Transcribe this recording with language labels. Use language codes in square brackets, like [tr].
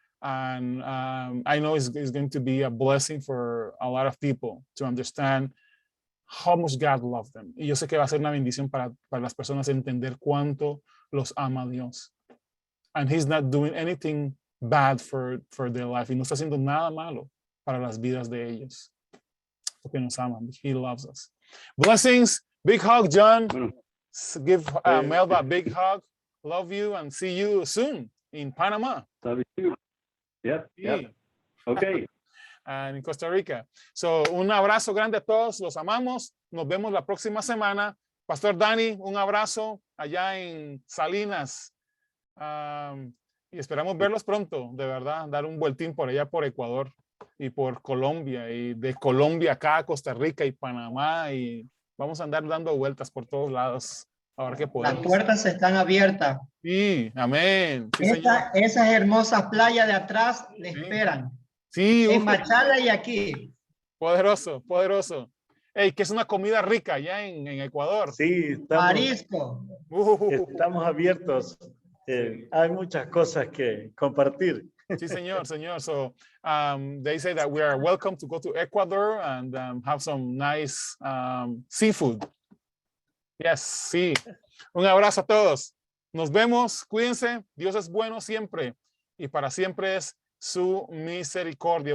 [en] And I know it's going to be a blessing for a lot of people to understand how much God loves them. [es] Y yo sé que va a ser una bendición para las personas entender cuánto los ama Dios. [en] And He's not doing anything bad for their life. [es] Y no está haciendo nada malo para las vidas de ellos. Porque nos ama. [en] He loves us. Blessings. Big hug, John. [es] Bueno. [en] Give Melba a big hug. Love you and see you soon in Panama. Love you too. Yep. [es] Sí. [en] Okay. And in Costa Rica. So, [es] un abrazo grande a todos. Los amamos. Nos vemos la próxima semana. Pastor Dani, un abrazo allá en Salinas. Y esperamos verlos pronto, de verdad, dar un vueltín por allá por Ecuador y por Colombia, y de Colombia acá a Costa Rica y Panamá, y vamos a andar dando vueltas por todos lados, ahora que podemos. Las puertas están abiertas. Sí, amén. Sí, señor. Esas hermosas playas de atrás le Sí. esperan. Sí, En Machala y aquí. poderoso, poderoso. Ey, que es una comida rica allá en Ecuador. Sí, Marisco. estamos abiertos. Hay muchas cosas que compartir. Sí, señor, señor. [en] So they say that we are welcome to go to Ecuador and have some nice seafood. [es] Yes, sí. Un abrazo a todos. Nos vemos, cuídense. Dios es bueno siempre y para siempre es su misericordia.